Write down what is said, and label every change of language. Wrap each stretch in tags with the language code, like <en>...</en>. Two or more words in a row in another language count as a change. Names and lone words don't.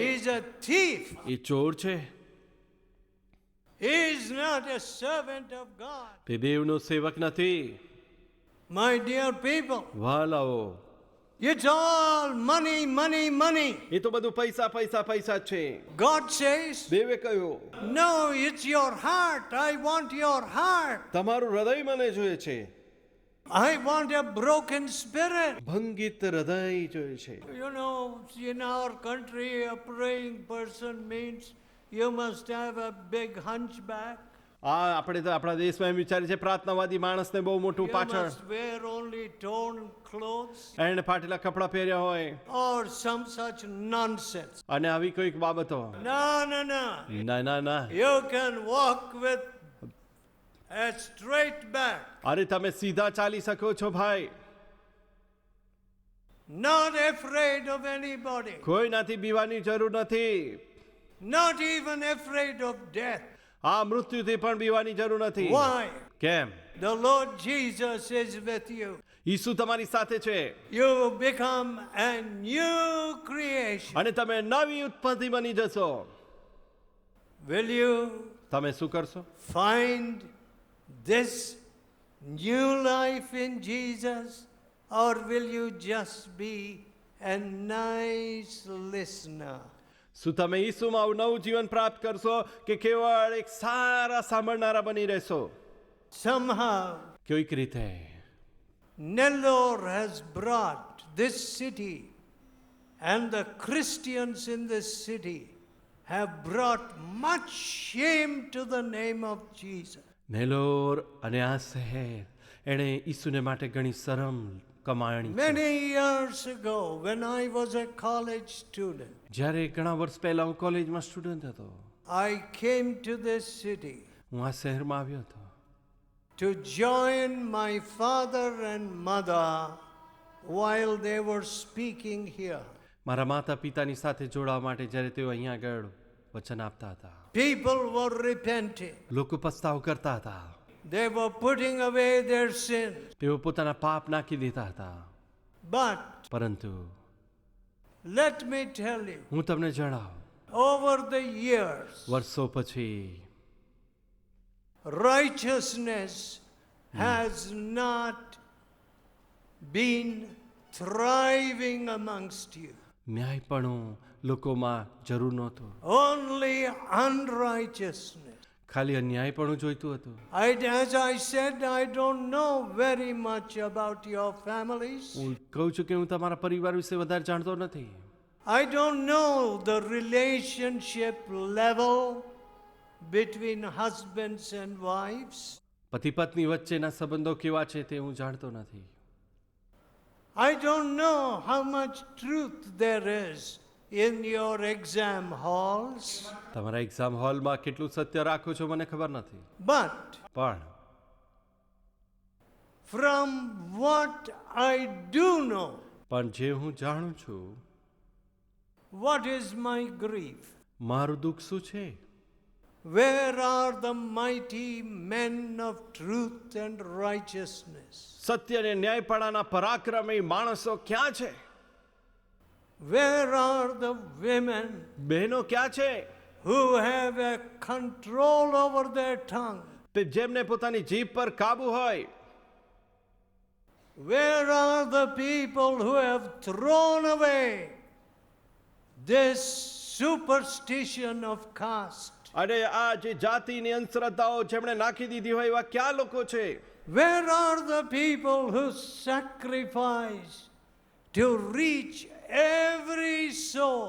<en>is a thief.</en> <gu>એ ચોર છે.</gu> <en>He is not a servant of God.</en> <gu>તે દેવનો સેવક નથી.</gu> <en>My dear people,</en> <gu>વાલાઓ,</gu> <en>it's all money, money, money.</en> <gu>એ તો બધું પૈસા પૈસા પૈસા જ છે.</gu> <en>God says,</en> <gu>દેવે કહ્યું,</gu> <en>no, it's your heart. I want your heart.</en> <gu>તમારું હૃદય મને જોઈએ છે.</gu> <en>I want a broken spirit.</en> <gu>ભંગિત હૃદય જોઈએ છે.</gu> <en>In our country, a praying person means you must have a big hunchback.</en> <gu>આપણે તો આપણા દેશમાં એમ વિચારે છે પ્રાર્થનાવાદી માણસને બહુ મોટું</gu> <en>You</en> <gu>પાછળ,</gu> <en>must wear only torn clothes</en> <gu>એને ફાટેલા કપડાં પહેર્યા હોય</gu> <en>or some such nonsense.</en> <gu>અને આવી કોઈક બાબતો.</gu> <en>No.</en> <gu>ના ના ના.</gu> <en>You can walk with a straight back.</en> <gu>અરે તમે સીધા ચાલી શકો છો ભાઈ.</gu> <en>not afraid of anybody,</en> <gu>કોઈનાથી બીવાની જરૂર નથી.</gu> <en>not even afraid of death.</en> <gu>આ મૃત્યુથી પણ બીવાની જરૂર નથી.</gu> <en>Why?</en> <gu>કેમ?</gu> <en>The Lord Jesus is with you.</en> <gu>ઈસુ તમારી સાથે છે</gu> <en>You become a new creation.</en> <gu>અને તમે નવી ઉત્પત્તિ બની જશો.</gu> <en>Will you</en> <gu>તમે શું કરશો?</gu> <en>find this new life in Jesus, or will you just be a nice listener?</en> <gu>શું તમે ઈસુમાં નવું જીવન પ્રાપ્ત કરશો કે કેવળ એક સારા સાંભળનારા બની રહેશો?</gu> <en>Somehow,</en> <gu>કોઈક રીતે</gu> <en>Nellore has brought this city, and the Christians in this city have brought much shame to the name of Jesus.</en> <gu>નેલોર અને આ શહેર એણે ઈસુને માટે ઘણી શરમ કમાણી છે.</gu> <en>Many years ago, when I was a college student,</en> <gu>જ્યારે ઘણા વર્ષ પહેલા હું કોલેજમાં સ્ટુડન્ટ હતો,</gu> <en>I came to this city</en> <gu>હું આ શહેરમાં આવ્યો હતો</gu> <en>to join my father and mother while they were speaking here.</en> <gu>મારા માતા પિતાની સાથે જોડાવા માટે જ્યારે તેઓ અહીંયા આગળ વચન આપતા હતા.</gu> <en>People were repenting.</en> <gu>લોકો પસ્તાવ કરતા હતા.</gu> <en>They were putting away their sins.</en> <gu>તેઓ પોતાના પાપ નાખી દેતા હતા.</gu> <en>But</en> <gu>પરંતુ</gu> <en>let me tell you,</en> <gu>હું તમને જણાવું,</gu> <en>over the years,</en> <gu>વર્ષો પછી</gu> <en>righteousness has not been thriving amongst you.</en> <gu>ન્યાયપણું લોકોમાં જરૂર નહોતું.</gu> <en>Only unrighteousness.</en> <gu>ખાલી અન્યાયપણું જોઈતું હતું.</gu> <en>As I said, I don't know very much about your families.</en> <gu>હું કહું છું કે હું તમારા પરિવાર વિશે વધારે જાણતો નથી.</gu> <en>I don't know the relationship level between husbands and wives.</en> <gu>પતિ પત્ની વચ્ચેના સંબંધો કેવા છે તે હું જાણતો નથી.</gu> <en>I don't know how much truth there is in your exam halls.</en> <gu>તમારા</gu> <en>exam hallમાં</en> <gu>કેટલું સત્ય રાખો છો મને ખબર નથી.</gu> <en>But</en> <gu>પણ</gu> <en>from what I do know,</en> <gu>જે હું જાણું છું,</gu> <en>what is my grief?</en> <gu>મારું દુઃખ શું છે?</gu> <en>Where are the mighty men of truth and righteousness?</en> <gu>સત્ય અને ન્યાયપણાના પરાક્રમી માણસો ક્યાં છે?</gu> <en>Where are the women</en> <gu>બહેનો ક્યાં છે?</gu> <en>who have a control over their tongue?</en> <gu>જેમને પોતાની જીભ પર કાબુ હોય.</gu> <en>Where are the people who have thrown away this superstition of caste?</en> <gu>અને આ જે જાતિની અંધશ્રદ્ધાઓ જેમણે નાખી દીધી હોય એવા ક્યાં લોકો છે?</gu> <en>Where are the people who sacrifice to reach every soul?</en>